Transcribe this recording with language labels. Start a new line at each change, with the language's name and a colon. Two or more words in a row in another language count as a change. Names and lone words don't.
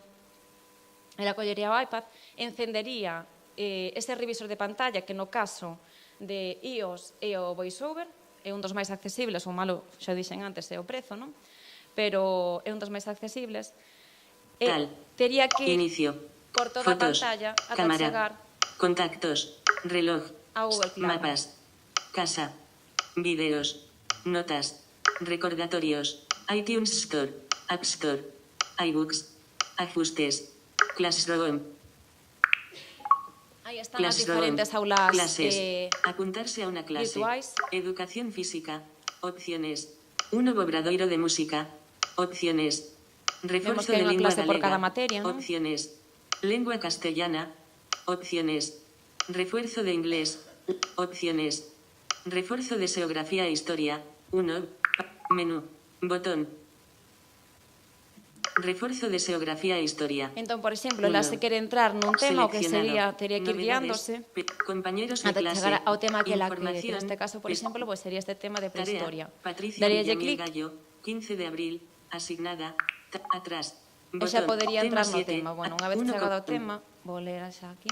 Galician: Ela collería o iPad, encendería ese revisor de pantalla, que no caso de iOS e o VoiceOver, é un dos máis accesibles, o malo, xa dixen antes, é o prezo, non? Pero é un dos máis accesibles. Tería que ir por toda a pantalla ata chegar
Spanish: contactos, reloj,
Galician: a Google Classroom.
Spanish: mapas, casa, vídeos, notas, recordatorios, iTunes Store, App Store, iBooks, ajustes, Classroom.
Galician: Aí están as diferentes aulas apuntarse a unha clase, virtuais.
Spanish: Educación física, opciones, un novo obradoiro de música, opciones, refuerzo de lengua galega,
Galician: por cada materia, ¿no?
Spanish: Opciones, lengua castellana, opciones, refuerzo de inglés, opciones, refuerzo de geografía e historia, 1, menú, botón. Refuerzo de geografía e historia.
Galician: Entón, por exemplo, ela se quere entrar nun tema, o que sería, teria que ir guiándose ata chegar ao tema que ela quere, que neste caso, por exemplo, pues sería este tema de prehistoria. Daríalle clic
Spanish: 15 de abril, asignada, atrás,
Galician: e xa podería entrar no tema. Bueno, unha vez chegado ao tema, vou ler xa aquí.